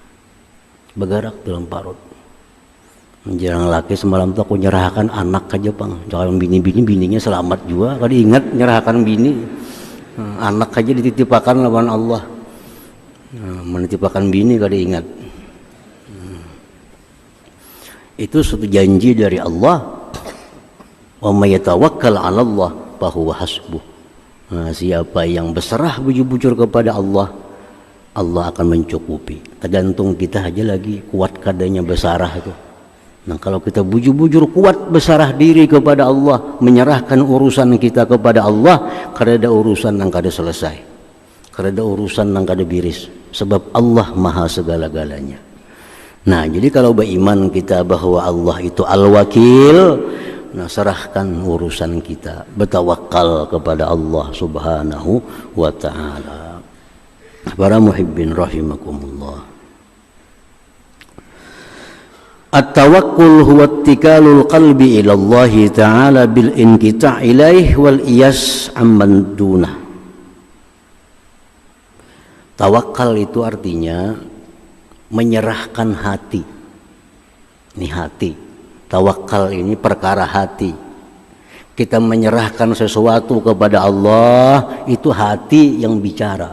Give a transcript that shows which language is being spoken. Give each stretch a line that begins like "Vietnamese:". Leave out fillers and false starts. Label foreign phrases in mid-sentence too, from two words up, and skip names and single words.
Banjar: Menjelang laki semalam tuh aku nyerahkan anak aja bang, jangan bininya selamat juga. Kalau ingat nyerahkan bini, anak aja dititipakan lawan Allah. Menitipakan bini kalau ingat. Itu suatu janji dari Allah.
Arabic: وَمَن يَتَوَكَّلْ عَلَى اللَّهِ فَهُوَ حَسْبُهُ.
Banjar: Nah, siapa yang berserah bujur-bujur kepada Allah, Allah akan mencukupi. Tergantung kita aja lagi kuat kadanya bersarah itu. Nah, kalau kita bujur-bujur kuat bersarah diri kepada Allah, menyerahkan urusan kita kepada Allah, kada ada urusan yang kada selesai, kada ada urusan yang kada biris, sebab Allah maha segala-galanya. Nah, jadi kalau beriman kita bahwa Allah itu al-wakil, Nah, serahkan urusan kita, bertawakal kepada Allah
Arabic: سبحانه وتعالى.
Banjar: Para muhibbin rahimakumullah.
Arabic: التوكل هو اتكال القلب إلى الله تعالى بالانقطاع إليه واليأس عمن دونه.
Banjar: Tawakal itu artinya menyerahkan hati. Ini hati. Tawakal ini perkara hati. Kita menyerahkan sesuatu kepada Allah, itu hati yang bicara.